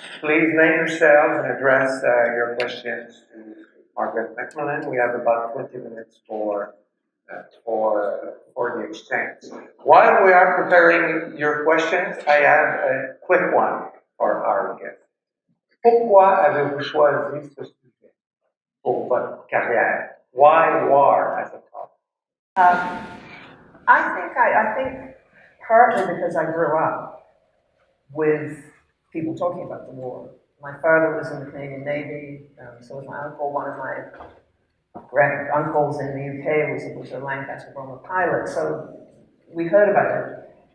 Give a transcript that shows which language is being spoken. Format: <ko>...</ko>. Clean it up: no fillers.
<en>Please name yourselves and address your questions to Margaret MacMillan. We have about 20 minutes for the exchange. While we are preparing your questions, I have a quick one for our guest.</en> <fr>Pourquoi avez-vous choisi ce sujet pour votre carrière?</fr> <en>Why war as a topic? I think partly because I grew up with people talking about the war. My father was in the Canadian Navy, so was my uncle. One of my uncles in the UK was a Lancaster bomber pilot, so we heard about it.</en>